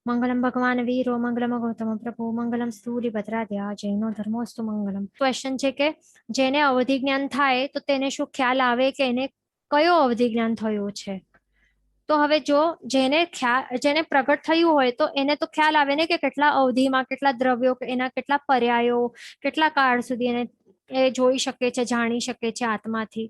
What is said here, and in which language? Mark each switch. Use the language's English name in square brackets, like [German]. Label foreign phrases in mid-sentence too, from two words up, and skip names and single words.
[Sanskrit] मंगलम भगवान वीरो मंगलम गौतम प्रभु मंगलम सूर्यभद्राद्या जैनो धर्मोस्तु मंगलम. [Gujarati] ક્વેશ્ચન છે કે જેને અવધિ જ્ઞાન થાય તો તેને શું ખ્યાલ આવે કે એને કયો અવધિ જ્ઞાન થયો છે? તો હવે જો જેને પ્રગટ થયું હોય તો એને તો ખ્યાલ આવે ને કે કેટલા અવધિમાં કેટલા દ્રવ્યો, એના કેટલા પર્યાયો, કેટલા કાળ સુધી એને એ જોઈ શકે છે, જાણી શકે છે આત્માથી.